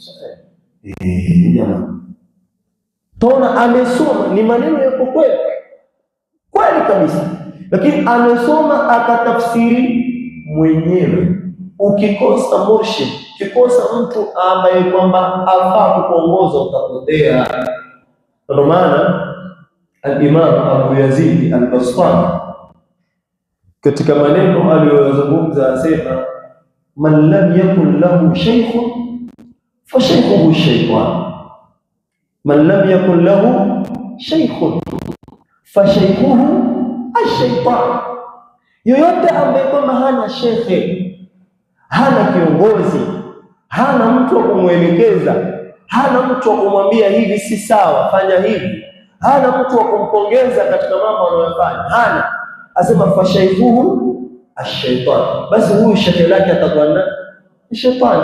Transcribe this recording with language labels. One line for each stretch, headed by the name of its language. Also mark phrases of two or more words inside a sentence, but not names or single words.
Swahili: Jamaa tona amesoma, ni maneno yako kweli kweli kabisa, lakini amesoma akatafsiri mwenyewe. Ukikosa murshid, ukikosa mtu ambaye kwamba afaa kukuongoza utapotea. Ndio maana al-Imam Abu Yazid al-Bastami katika maneno aliyozungumza asema,
Arabic: من لم يكن له شيخ فشيخه شيطان، من لم يكن له شيخ فشيخه الشيطان.
Swahili: Yoyote ambaye kwamba hana shekhe, hana kiongozi, hana mtu wa kumwelekeza, hana mtu wa kumwambia hivi si sawa, fanya hivi, hana mtu wa kumpongeza katika mambo anayofanya, hana, asema
Arabic: فشيخه الشيطان,
Swahili: basi huyu shekhe lake atakuwa ni shetani.